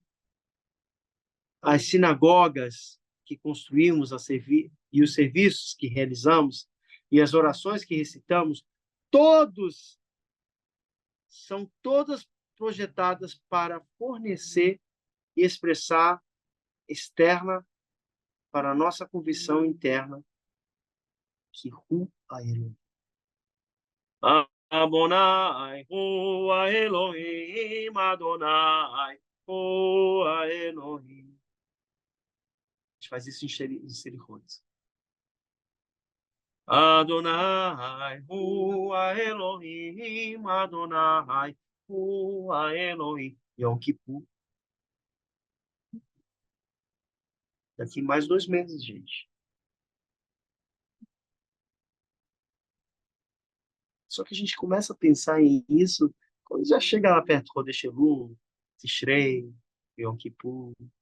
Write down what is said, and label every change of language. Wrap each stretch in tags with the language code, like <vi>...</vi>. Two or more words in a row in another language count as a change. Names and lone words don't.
<pt>As sinagogas que construímos e os serviços que realizamos e as orações que recitamos, são todas projetadas para fornecer e expressar externa para a nossa convicção interna que</pt> <he>הוא אלהים. אדני, הוא אלהים, אדני, הוא אלהים.</he> <pt>A gente faz isso em Selichot.</pt> <he>אדני, הוא אלהים, אדני, הוא אלהים.</he> <pt>Yom Kippur. Daqui mais 2 meses, gente. Só que a gente começa a pensar em isso quando já chega lá perto do Rodesh Elul, Tishrei, Yom Kippur.</pt>